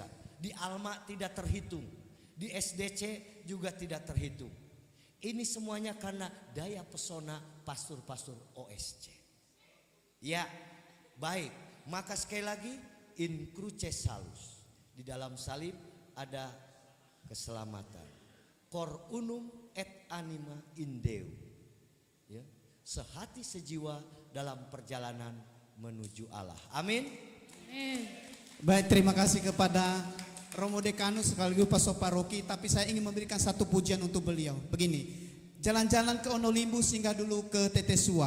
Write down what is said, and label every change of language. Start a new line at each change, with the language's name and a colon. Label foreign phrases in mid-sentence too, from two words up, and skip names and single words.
Indonesian: Di Alma tidak terhitung. Di SDC juga tidak terhitung. Ini semuanya karena daya pesona pastor-pastor OSC. Ya, baik. Maka sekali lagi
Latin: In Cruce Salus.
Indonesian: Di dalam salib ada keselamatan.
Latin: Cor unum et anima in Deo.
Indonesian: Ya, sehati sejiwa dalam perjalanan menuju Allah. Amin. Baik, terima kasih kepada Romo Dekanus sekaligus Pastor Paroki. Tapi saya ingin memberikan satu pujian untuk beliau. Begini. Jalan-jalan ke Onolimbu singgah dulu ke Tetesua.